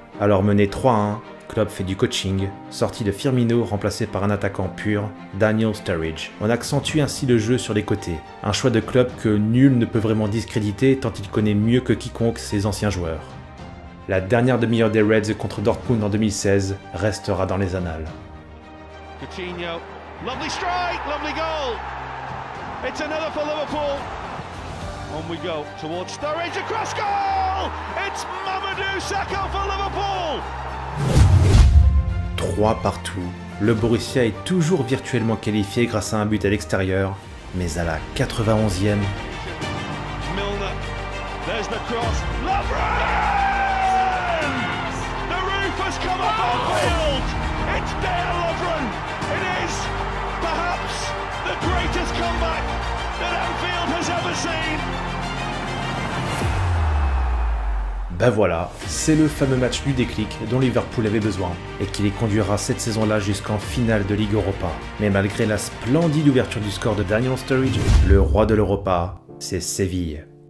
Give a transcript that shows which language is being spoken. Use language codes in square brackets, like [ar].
[fr] Alors mené 3-1, Klopp fait du coaching, sorti de Firmino remplacé par un attaquant pur, Daniel Sturridge. On accentue ainsi le jeu sur les côtés, un choix de Klopp que nul ne peut vraiment discréditer tant il connaît mieux que quiconque ses anciens joueurs. La dernière demi-heure des Reds contre Dortmund en 2016 restera dans les annales. [en] Coutinho, lovely strike, lovely goal. It's another for Liverpool. On we go towards Sturridge, across goal. It's Mamadou Sakho for Liverpool. [fr] 3 partout. Le Borussia est toujours virtuellement qualifié grâce à un but à l'extérieur, mais à la 91e. [en] Milner, there's the cross. Lovren! The roof has come up on field. It's Dale Lovren. It is perhaps the greatest comeback that Anfield has ever seen. [fr] Ben voilà, c'est le fameux match du déclic dont Liverpool avait besoin et qui les conduira cette saison-là jusqu'en finale de Ligue Europa. Mais malgré la splendide ouverture du score de Daniel Sturridge, le roi de l'Europa, c'est Séville.